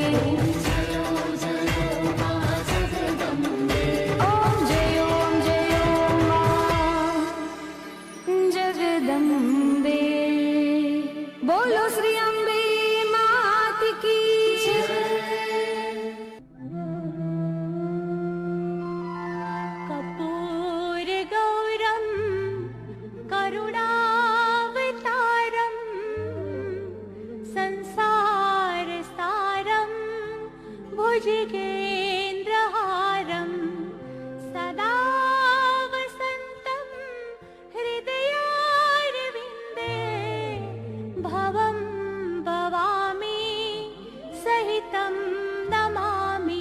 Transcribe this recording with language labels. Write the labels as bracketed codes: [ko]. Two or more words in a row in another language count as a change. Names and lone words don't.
[gu] ઓમ જયો મા જગદંબે. બોલો શ્રી અંબે માત કી જય. [sa] कर्पूर गौरम करुणावतारम संसार सारम भुजगेन्द्रहारम सदा वसंतम हृदयारविंदे भवम भवामि सहितं नमामि.